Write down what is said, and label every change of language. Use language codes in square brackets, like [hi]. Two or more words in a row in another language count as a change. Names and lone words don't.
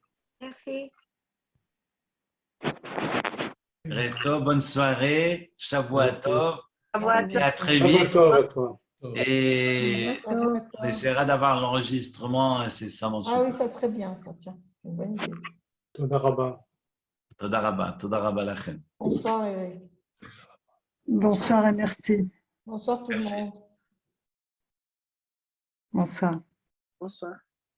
[fr] Merci. [he] ערב טוב, [fr] bonne soirée. [he] שבוע טוב. [fr] Et à très Bonne vite. soirée à toi. Et on essaiera d'avoir l'enregistrement incessamment. Ah oui, ça serait bien, ça, tiens. C'est une bonne idée. [he] תודה רבה. תודה רבה. תודה רבה לכם. [fr] Bonsoir, Eric. Bonsoir et merci. Bonsoir tout le Merci. monde. Bonsoir. Bonsoir.